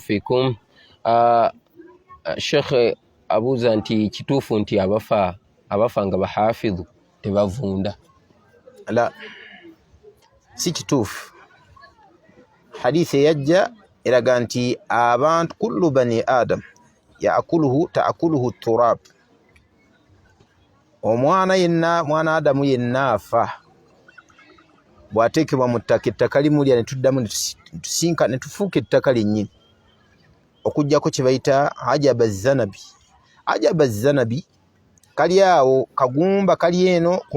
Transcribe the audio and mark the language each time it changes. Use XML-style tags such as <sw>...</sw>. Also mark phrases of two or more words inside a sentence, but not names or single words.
<lg>fikum Sheikh abuuza nti kituufu nti abafa nga bahafidhu tebavunda la si kituufu hadithi eyajja eraga nti abantu</lg> <ar>كل بني آدم تأكله التراب</ar> <lg>mwana adamu yenna afa bw'ateekebwa mu ttaka ettaka limulya ne tuddamu ne tufuuka ettaka lyennyini okuggyako kye bayita</lg> <ar>عجب الذنب</ar> <lg>kali awo kagumba kali eno ku</lg>